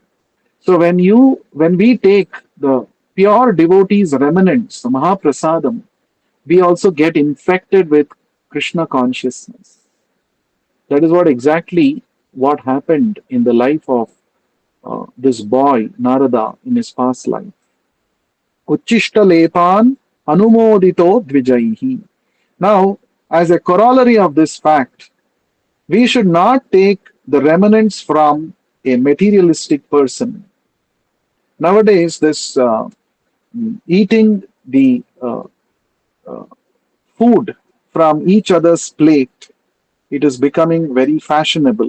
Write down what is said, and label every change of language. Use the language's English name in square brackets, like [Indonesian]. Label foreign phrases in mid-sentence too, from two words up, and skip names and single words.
[English] So when we take the pure devotee's remnants, the Mahaprasadam, we also get infected with Krishna consciousness. That is what happened in the life of this boy Narada in his past life. [Sanskrit] उच्छिष्ट अनुमोदितो द्विजैः. [English] Now, as a corollary of this fact, we should not take the remnants from a materialistic person. Nowadays, this eating the food from each other's plate, it is becoming very fashionable.